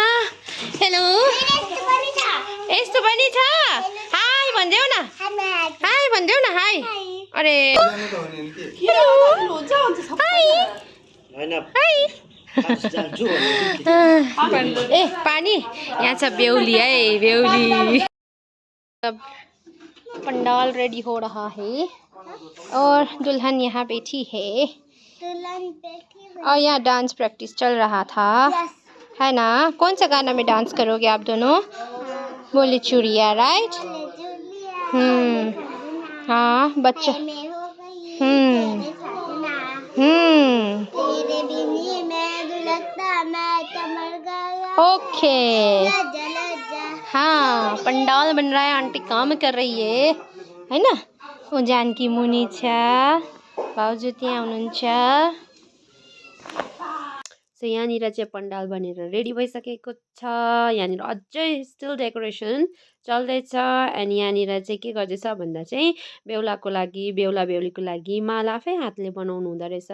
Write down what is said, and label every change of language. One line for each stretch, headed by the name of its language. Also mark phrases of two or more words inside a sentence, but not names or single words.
Nepali: हेलो यस्तो पनि छ. हाई भनिदेऊ न हाई भनिदेऊ न हाई. अरे ए पानी यहाँ छ बेहुली है बेहुली.
Hindi: पंडाल रेडी हो रहा है और दुल्हन यहाँ बैठी है और यहाँ
English: dance practice
Hindi: चल रहा था है ना. कौन सा गाना में डांस करोगे आप दोनों? बोले चूड़िया राइट. हाँ बच्चा ओके. हाँ पंडाल बन रहा है आंटी काम कर रही है ना.
Nepali: वो जानकी मुनि छ भाउजू त्यहाँ हुनुहुन्छ. सो यहाँनिर चाहिँ पण्डाल बनेर रेडी भइसकेको छ. यहाँनिर अझै
English: still decoration
Nepali: चल्दैछ एन्ड यहाँनिर चाहिँ के गर्दैछ भन्दा चाहिँ बेहुलाको लागि बेहुला बेहुलीको लागि माला आफै हातले बनाउनु हुँदो रहेछ.